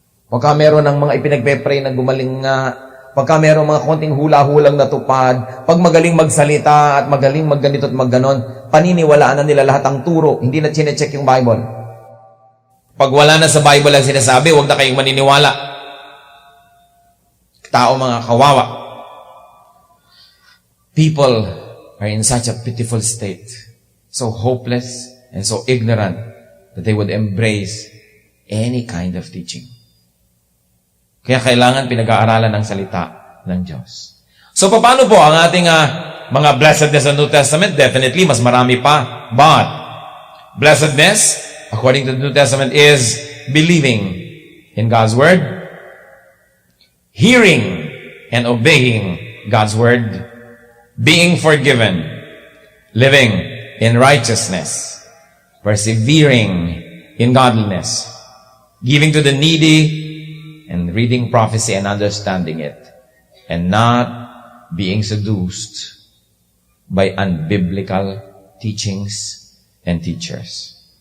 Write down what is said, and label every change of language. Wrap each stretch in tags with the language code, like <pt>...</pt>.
<tl>Pagka meron ng mga ipinagpe-pray na gumaling nga, pagka meron mga konting hula-hulang natupad, pag magaling magsalita at magaling magganito at magganon, paniniwalaan na nila lahat ang turo, hindi na chinecheck yung Bible. Pag wala na sa Bible ang sinasabi, huwag na kayong maniniwala. Tao mga kawawa.</tl> <en>People are in such a pitiful state, so hopeless and so ignorant that they would embrace any kind of teaching.</en> <tl>Kaya kailangan pinag-aaralan ng salita ng Diyos. So paano po ang ating mga blessedness sa New Testament? Definitely, mas marami pa.</tl> <en>But, blessedness, according to the New Testament, is believing in God's Word, hearing and obeying God's Word, being forgiven, living in righteousness, persevering in godliness, giving to the needy, and reading prophecy and understanding it, and not being seduced by unbiblical teachings and teachers.</en>